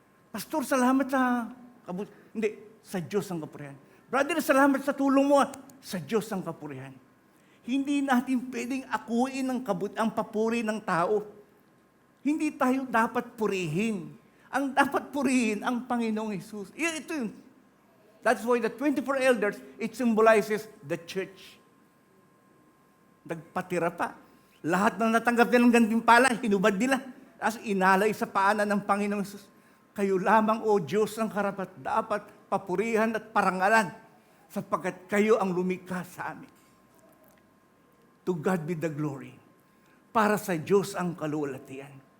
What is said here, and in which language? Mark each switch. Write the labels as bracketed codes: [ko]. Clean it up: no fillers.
[tl] Pastor, salamat sa Hindi, sa Diyos ang kapurihan. Brother, salamat sa tulong mo. Sa Diyos ang kapurihan. Hindi natin pwedeng akuin ang papuri ng tao. Hindi tayo dapat purihin. Ang dapat purihin ang Panginoong Hesus. Ito yun. [en] That's why the 24 elders, it symbolizes the church. [tl] Nagpatira pa. Lahat ng natanggap nila ng gantimpala, hinubad nila. As inalay sa paanan ng Panginoong Hesus. Kayo lamang, O Diyos, ang karapat dapat papurihan at parangalan sapagkat kayo ang lumikha sa amin. [en] To God be the glory. [tl] Para sa Diyos ang kalulatian.